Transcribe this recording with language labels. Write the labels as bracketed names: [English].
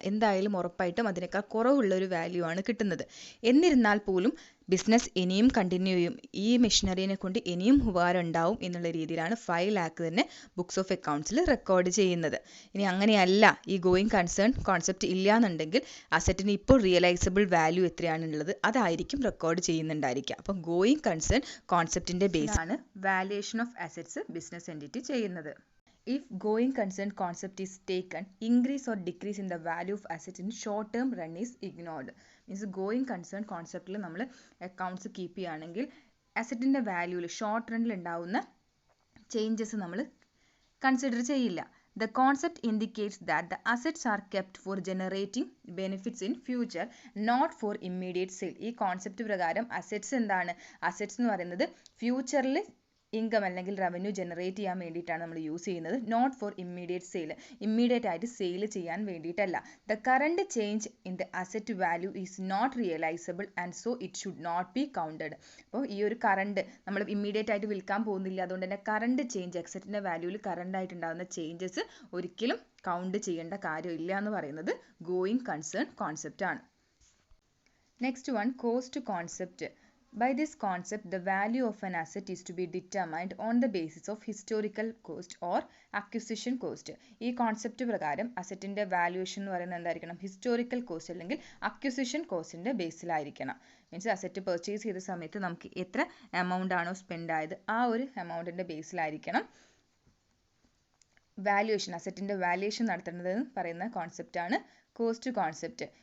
[Malayalam] എന്തായാലും ഉറപ്പായിട്ടും അതിനേക്കാൾ കുറവുള്ളൊരു വാല്യൂ ആണ് കിട്ടുന്നത്. എന്നിരുന്നാൽ പോലും ബിസിനസ് ഇനിയും കണ്ടിന്യൂ ചെയ്യും, ഈ മെഷീനറിനെ കൊണ്ട് ഇനിയും ഉപകാരം ഉണ്ടാവും എന്നുള്ള രീതിയിലാണ് 5 lakh തന്നെ ബുക്സ് ഓഫ് അക്കൗണ്ട്സിൽ റെക്കോർഡ് ചെയ്യുന്നത്. ഇനി അങ്ങനെയല്ല, ഈ ഗോയിങ് കൺസേൺ കോൺസെപ്റ്റ് ഇല്ല എന്നുണ്ടെങ്കിൽ അസറ്റിന് ഇപ്പോൾ റിയലൈസബിൾ വാല്യൂ എത്രയാണുള്ളത് അതായിരിക്കും റെക്കോർഡ് ചെയ്യുന്നുണ്ടായിരിക്കുക. അപ്പം going concern കോൺസെപ്റ്റിൻ്റെ ബേസാണ് valuation of assets business entity ചെയ്യുന്നത്. [English] If going concern concept is taken, increase or decrease in the value of asset in short term run is ignored. [Malayalam] Means going concern conceptൽ നമ്മൾ accounts keep ചെയ്യുകയാണെങ്കിൽ അസറ്റിൻ്റെ വാല്യൂവിൽ short റണ്ണിൽ ഉണ്ടാവുന്ന changes നമ്മൾ consider ചെയ്യില്ല. [English] The concept indicates that the assets are kept for generating benefits in future, not for immediate sale. [Malayalam] ഈ concept പ്രകാരം assets എന്താണ്? Assets എന്ന് പറയുന്നത് ഫ്യൂച്ചറിൽ ഇൻകം അല്ലെങ്കിൽ റവന്യൂ ജനറേറ്റ് ചെയ്യാൻ വേണ്ടിയിട്ടാണ് നമ്മൾ യൂസ് ചെയ്യുന്നത്, [English] Not for immediate sale. [Malayalam] Immediate ആയിട്ട് സെയിൽ ചെയ്യാൻ വേണ്ടിയിട്ടല്ല. [English] The current change in the asset value is not realisable and so it should not be counted. [Malayalam] അപ്പോൾ ഈ ഒരു കറണ്ട് നമ്മൾ ഇമ്മീഡിയറ്റ് ആയിട്ട് വിൽക്കാൻ പോകുന്നില്ല, അതുകൊണ്ട് തന്നെ കറണ്ട് ചേഞ്ച് അസറ്റിൻ്റെ വാല്യൂവിൽ കറണ്ട് ആയിട്ടുണ്ടാകുന്ന ചേഞ്ചസ് ഒരിക്കലും കൗണ്ട് ചെയ്യേണ്ട കാര്യമില്ല എന്ന് പറയുന്നത് ഗോയിങ് കൺസേൺ കോൺസെപ്റ്റ് ആണ്. [English] Next one, cost concept. By this concept, the value of an asset is to be determined on the basis of historical cost or acquisition cost. [Malayalam] ഈ concept പ്രകാരം അസറ്റിൻ്റെ valuation എന്ന് പറയുന്നത് എന്തായിരിക്കണം? ഹിസ്റ്റോറിക്കൽ കോസ്റ്റ് അല്ലെങ്കിൽ acquisition കോസ്റ്റിൻ്റെ ബേസിലായിരിക്കണം. Means asset purchase ചെയ്ത സമയത്ത് നമുക്ക് എത്ര എമൗണ്ട് ആണോ സ്പെൻഡ് ആയത് ആ ഒരു എമൗണ്ടിൻ്റെ ബേസിലായിരിക്കണം വാല്യുവേഷൻ, അസറ്റിൻ്റെ വാല്യുവേഷൻ നടത്തേണ്ടതെന്ന് പറയുന്ന കോൺസെപ്റ്റാണ് കോസ്റ്റ് കോൺസെപ്റ്റ്.